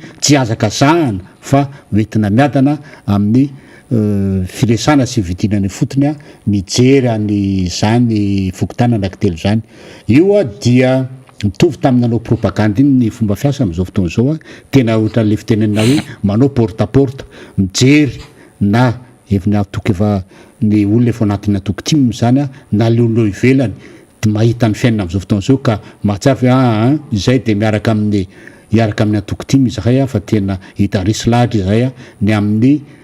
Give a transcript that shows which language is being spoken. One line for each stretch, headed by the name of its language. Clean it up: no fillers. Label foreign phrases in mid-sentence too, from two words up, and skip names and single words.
Malagasy: tsy azakazahana fa hoentina miadana amin'ny firesana sy vidinany fotony mijery ny zany fokotana anankitelo zany io dia mitovy tamin'ny nanao propagande iny ny fomba fiasa amin'izao fotoana zao tena ohatran'le fitenenina hoe manao
French: porte à porte
Malagasy: mijery na efa natoko efa ny olona efa anatin'ny antokotiny zany na le olona ivelany mahita ny fiainana amin'izao fotoana zao ka mahatsara hoe izay de miaraka amin'ny antokotiny izay fa tena hita risy lahatra izay ny amin'ny